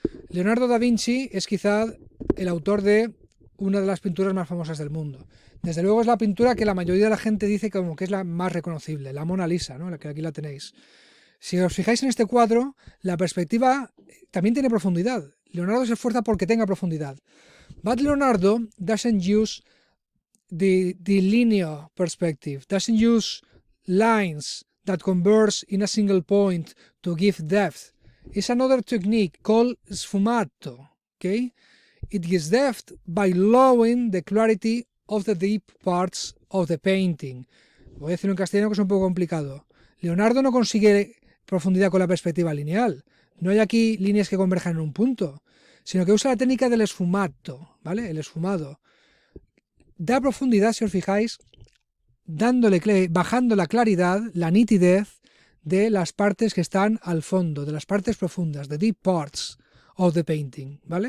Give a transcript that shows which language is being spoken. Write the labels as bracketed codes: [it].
[es] Leonardo da Vinci es quizá el autor de una de las pinturas más famosas del mundo. Desde luego es la pintura que la mayoría de la gente dice como que es la más reconocible, la Mona Lisa, ¿no? La que aquí la tenéis. Si os fijáis en este cuadro, la perspectiva también tiene profundidad. Leonardo se esfuerza porque tenga profundidad. [en] But Leonardo doesn't use the linear perspective, doesn't use lines that converge in a single point to give depth. It's another technique called sfumato, okay? It gives depth by lowering the clarity of the deep parts of the painting. [es] Voy a decirlo en castellano que es un poco complicado. Leonardo no consigue profundidad con la perspectiva lineal. No hay aquí líneas que converjan en un punto, sino que usa la técnica del sfumato, ¿vale? El esfumado. Da profundidad, si os fijáis, bajando la claridad, la nitidez de las partes que están al fondo, de las partes profundas, [en] the deep parts of the painting, [es] ¿vale?